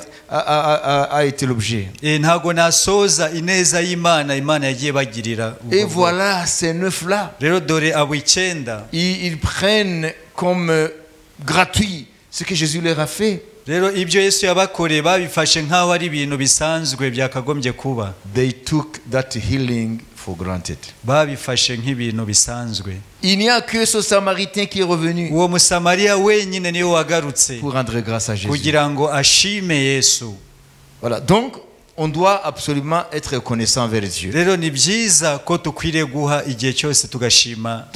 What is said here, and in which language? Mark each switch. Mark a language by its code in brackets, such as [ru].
[fr] a été l'objet. [rw] ntago nasoza ineza y'Imana Imana yagiye bagirira. [fr] Et voilà, ces 9-là, [rw] Rero dore abo 9 [fr] ils prennent comme gratuit ce que Jésus leur a fait. [rw] rero ibyo Yesu yabakoreye babifashe nk'aho ari ibintu bisanzwe byakagombye kuba. [en] They took that healing for granted. [rw] Babifashe nk'ibintu bisanzwe. [fr] Il n'y a que ce Samaritain qui est revenu [rw] Uwo Musamariya wenyine niwe wagarutse [fr] pour rendre grâce à Jésus. [rw] kugira ngo ashime Yesu. [fr] Voilà, donc on doit absolument être reconnaissant vers Dieu [rw] Rero ni byiza ko tukwiriye guha igihe cyose tugashima